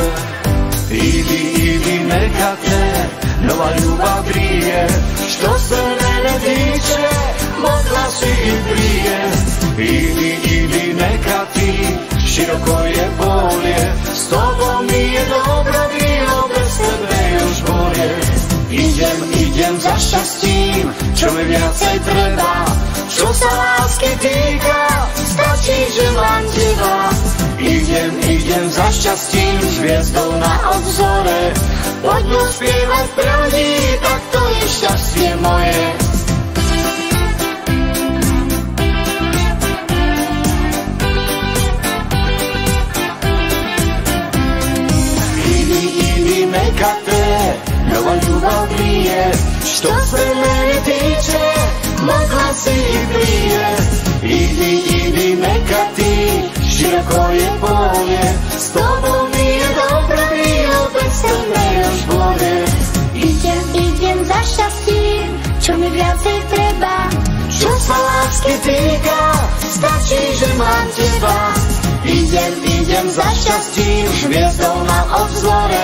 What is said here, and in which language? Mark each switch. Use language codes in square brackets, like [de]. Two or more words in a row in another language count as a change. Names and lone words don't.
[hr] Idi, neka te nova ljubav grije, što se mene tiče, mogla si i prije. Idi, neka ti, široko je bolje, s tobom mi je dobro bilo, bez tebe još bolje. [sk] Idem za šťastím, čo mi viacej treba. Čo sa lásky týka, stačí, že mám teba. Idem za šťastím, s hviezdou na obzore. Poďme spievať pre ľudí, tak to je šťastie moje. [hr] Neka te nova ljubav grije, što se mene tiče, mogla si i prije. Idi, neka ti, široko je polje, s tobom mi je dobro bilo, bez tebe još bolje. [sk] Idem za šťastím, čo mi viacej treba. Čo sa lásky týka, stačí, že mám teba. Idem za šťastím, hviezdou na obzore.